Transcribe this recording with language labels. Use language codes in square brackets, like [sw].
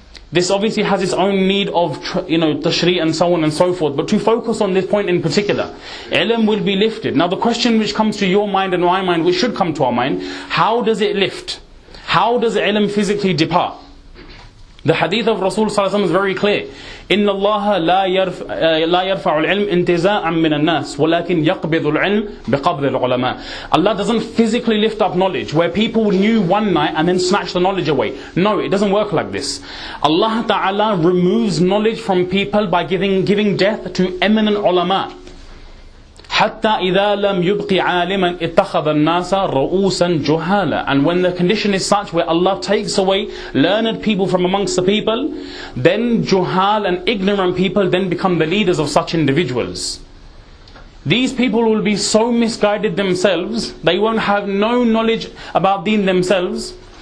[en] This obviously has its own need of, tashri' and so on and so forth. But to focus on this point in particular, ilm will be lifted. Now the question which comes to your mind and my mind, which should come to our mind, how does it lift? How does ilm physically depart? The hadith of Rasul sallallahu alaihi wasallam is very clear. [ar] إن الله لا يرفع العلم انتزاعا من الناس ولكن يقبض العلم بقبض العلماء. [en] Allah doesn't physically lift up knowledge where people knew one night and then snatch the knowledge away. No, it doesn't work like this. Allah Ta'ala removes knowledge from people by giving death to eminent ulama. [ar] حتى إذا لم يبقي عالما اتخذ الناس رؤوسا جهالا. [en] And when the condition is such where Allah takes away learned people from amongst the people, then juhal and ignorant people then become the leaders of such individuals. These people will be so misguided themselves, they won't have no knowledge about deen themselves.